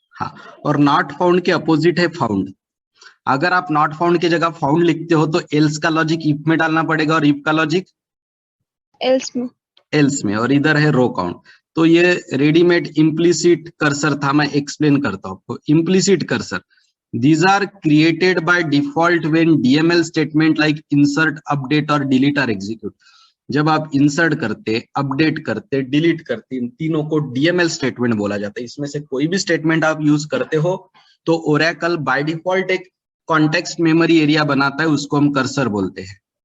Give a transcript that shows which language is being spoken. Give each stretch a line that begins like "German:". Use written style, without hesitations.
Hindi: हाँ, और not found के अपोजिट है फाउंड। अगर आप नॉट फाउंड की जगह फाउंड लिखते हो तो एल्स का लॉजिक इफ में डालना पड़ेगा, और इफ का लॉजिक एल्स में। एल्स में, और इधर है रो काउंट। तो ये रेडीमेड इम्प्लिसिट कर्सर था, मैं एक्सप्लेन करता हूं आपको।
English: Implicit cursor, these are created by default when DML statement like insert, update और delete are execute।
Hindi: जब आप इंसर्ट करते, अपडेट करते, डिलीट करते, इन तीनों को DML स्टेटमेंट बोला जाता है। इसमें से कोई भी स्टेटमेंट आप यूज करते हो तो ओरेकल बाय डिफॉल्ट एक कॉन्टेक्स्ट मेमोरी एरिया बनाता है, उसको हम कर्सर बोलते हैं।